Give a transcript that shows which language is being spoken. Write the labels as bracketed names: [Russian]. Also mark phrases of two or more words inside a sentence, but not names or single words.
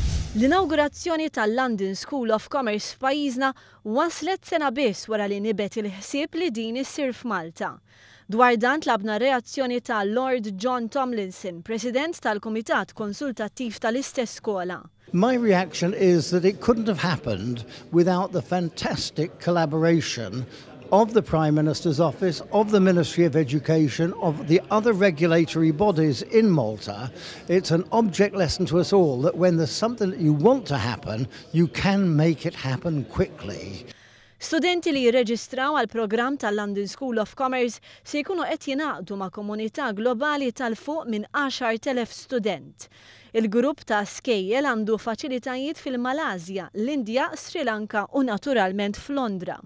[Maltese] L-inawgurazzjoni tal-London School of Commerce f'pajjiżna waslet sena biss wara li nibet il-ħsieb li din issir f'Malta. Dwar dan tlabna reazzjoni ta' Lord John Tomlinson, President tal-Kumitat Konsultattiv tal-istess skola. [English] My reaction is that it couldn't have happened without the fantastic collaboration of the Prime Minister's Office, of the Ministry of Education, of the other regulatory bodies in Malta. It's an object lesson to us all that when there's something that you want to happen, you can make it happen quickly. [Maltese] Studenti li jirreġistraw għal programm tal-London School of Commerce se jkunu qed jingħaqdu ma' komunità globali tal-fuq minn 10,000 student. Il-grupp ta' skejjel għandu faċilitajiet fil-Malasja, l-Indja, Sri Lanka u naturalment f'Londra.